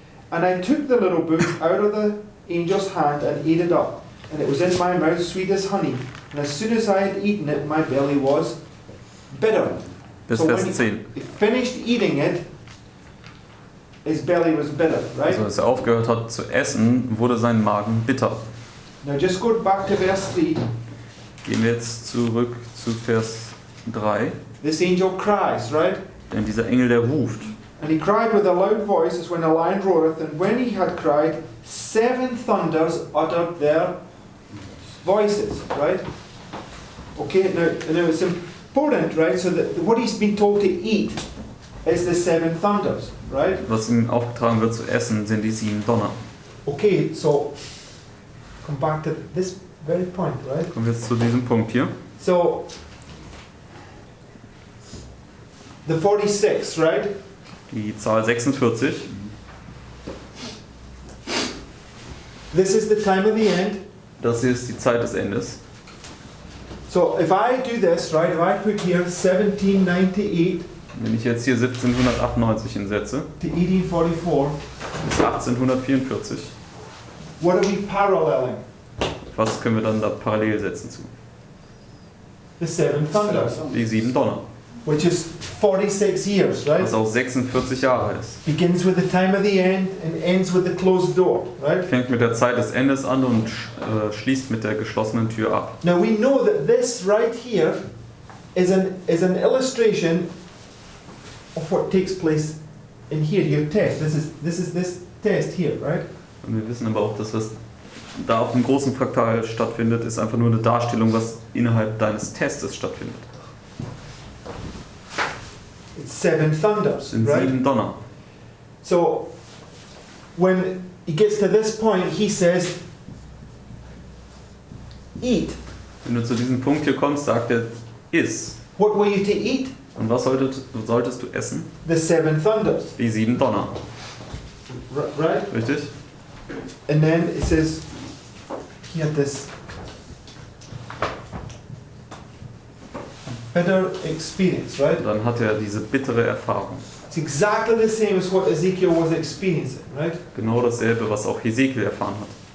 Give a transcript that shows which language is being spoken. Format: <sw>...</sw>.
<en>And I took the little book out of the angel's hand and ate it up, and it was in my mouth sweet as honey. And as soon as I had eaten it, my belly was bitter.</en> <de>Bis</de> <en>So</en> <de>Vers</de> <en>when</en> <de>10.</de> <en>he finished eating it, his belly was bitter, right?</en> <de>Also als er aufgehört hat zu essen, wurde sein Magen bitter.</de> <en>Now just go back to verse 3.</en> <de>Gehen wir jetzt zurück zu Vers 3.</de> <en>This angel cries, right?</en> <de>Denn dieser Engel, der ruft.</de> <en>And he cried with a loud voice as when a lion roareth, and when he had cried, 7 thunders uttered their voices, right? Okay, now it's important, right? So that what he's been told to eat is the 7 thunders, right?</en> <de>Was ihm aufgetragen wird zu essen, sind die 7 Donner.</de> <en>Okay, so come back to this very point, right?</en> <de>Kommen wir jetzt zu diesem Punkt hier.</de> <en>So the 46, right?</en> <de>Die Zahl 46.</de> <en>This is the time of the end.</en> <de>Das hier ist die Zeit des Endes.</de> <en>So if I do this, right, if I put here 1798</en> <de>Wenn ich jetzt hier 1798 hinsetze,</de> <en>to 1844,</en> <de>bis 1844,</de> <en>what are we paralleling?</en> <de>was können wir dann da parallel setzen zu?</de> <en>The 7 thunders,</en> <de>Die 7 Donner,</de> <en>which is 46 years, right?</en> <de>was auch 46 Jahre ist.</de> <en>Begins with the time of the end and ends with the closed door, right?</en> <de>Fängt mit der Zeit des Endes an und schließt mit der geschlossenen Tür ab.</de> <en>Now we know that this right here is an illustration of what takes place in here, your test. This is this test here, right?</en> <de>Und wir wissen aber auch, dass was da auf dem großen Fraktal stattfindet, ist einfach nur eine Darstellung, was innerhalb deines Testes stattfindet.</de> <en>It's 7 thunders,</en> <de>Das sind</de> <en>right?</en> <de>7 Donner.</de> <en>So when he gets to this point, he says, eat.</en> <de>Wenn du zu diesem Punkt hier kommst, sagt er, iss.</de> <en>What were you to eat?</en> <de>Und was solltest du essen?</de> <en>The 7 thunders,</en> <de>Die 7 Donner.</de> <en>right?</en> <de>Richtig?</de> <en>And then it says, he had this bitter experience, right?</en> <de>Und dann hat er diese bittere Erfahrung.</de> <en>It's exactly the same as what Ezekiel was experiencing, right?</en> <de>Genau dasselbe, was auch Hesekiel erfahren hat.</de>